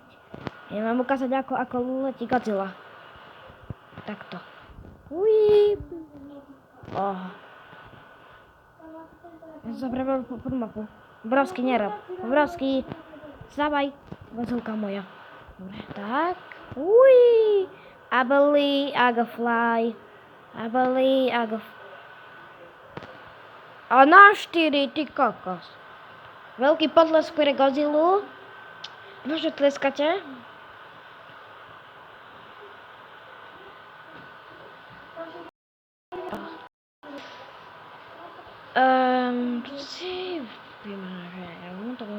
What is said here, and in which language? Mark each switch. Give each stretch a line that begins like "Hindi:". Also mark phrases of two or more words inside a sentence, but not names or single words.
Slovak: Ja mám ukázať, ako letí Godzilla. Takto. Uíp. Ja som zapravil pod mapu. Obrovský nerob. Obrovský. Vstávaj. Godzilka moja. Dobre, tak. Uí.
English: I believe I go fly.
Slovak: A na 4, ty kokos. Veľký potlesk pre Godzillu. Môžete tleskate? Si vymážem.